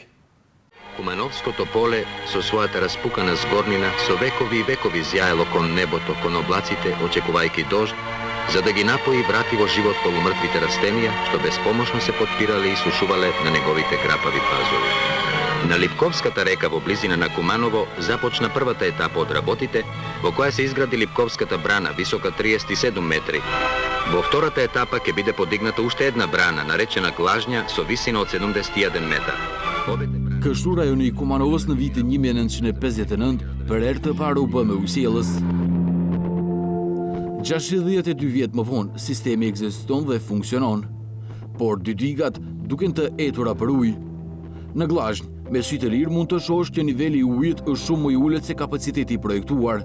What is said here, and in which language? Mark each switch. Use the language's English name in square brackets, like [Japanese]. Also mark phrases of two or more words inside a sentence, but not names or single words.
[Macedonian] Кумановското поле со својата распукана згорнина со векови и векови зјаело кон небото, кон облаците, очекувајќи дожд, за да ги напои и врати во живот полумртвите растенија, што безпомошно се потпирале и сушувале на неговите грапави пазови. На Липковската река во близина на Куманово започна првата етапа од работите, во која се изгради Липковската брана, висока 37 метри. Во втората етапа ќе биде подигната уште една брана, наречена Глажња, со висина од 71 метар. [Albanian] Kështu rajoni i Kumanovës në vitin 1959 për herë të parë u bë me ujësiellës. 62 vjet më vonë, sistemi ekziston dhe funksionon, por dy digat duken të etura për ujë. Në Glazhnj, me sy të lirë mund të shohësh që niveli i ujit është shumë më i ulët se kapaciteti i projektuar.